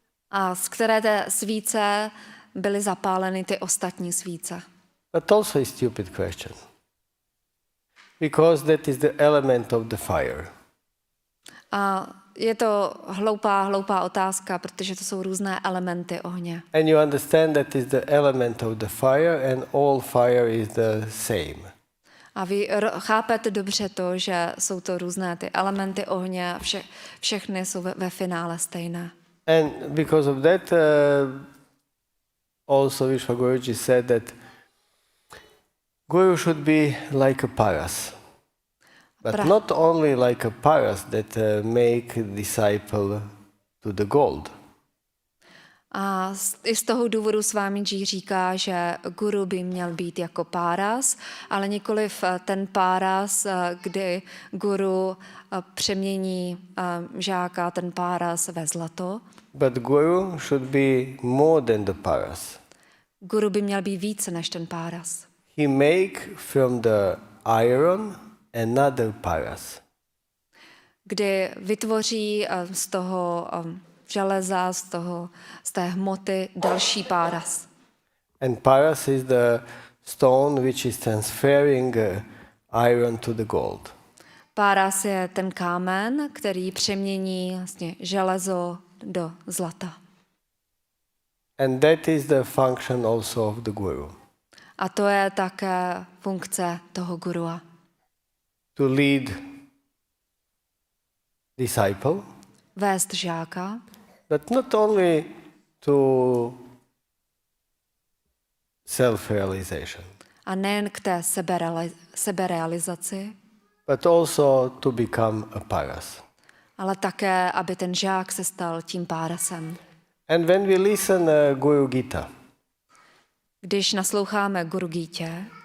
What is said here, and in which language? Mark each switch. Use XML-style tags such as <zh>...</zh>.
<cs>A z které té svíce byly zapáleny ty ostatní svíce?</cs> <en>But also a stupid question. Because that is the element of the fire.</en> <cs>A je to hloupá otázka, protože to jsou různé elementy ohně.</cs> <en>And you understand that is the element of the fire and all fire is the same.</en> <cs>A vy chápete dobře to, že jsou to různé ty elementy ohně a všechny jsou ve finále stejné.</cs> <en>And because of that, also Vishwaguruji said that Guru should be like a paras. But not only like a paras that make disciple to the gold.</en> <cs>A i z toho důvodu Swamiji říká, že guru by měl být jako páras, ale nikoliv ten páras, kdy guru přemění žáka, ten páras ve zlato.</cs> <en>But guru should be more than the paras.</en> <cs>Guru by měl být více než ten páras.</cs> <en>He make from the iron another paras.</en> <cs>Kdy vytvoří z toho železa, z té hmoty další páras.</cs> <en>And paras is the stone which is transferring iron to the gold.</en> <cs>Páras je ten kámen, který přemění vlastně železo do zlata.</cs> <en>And that is the function also of the guru.</en> <cs>A to je také funkce toho gurua.</cs> <en>To lead disciple,</en> <cs>Vést žáka,</cs> <en>but not only to self-realization,</en> <cs>a nejen k té seberealizaci,</cs> <en>but also to become a paras.</en> <cs>ale také, aby ten žák se stal tím párasem.</cs> <en>And when we listen Guru Gita,</en> <cs>Když nasloucháme Guru Gítě,</cs>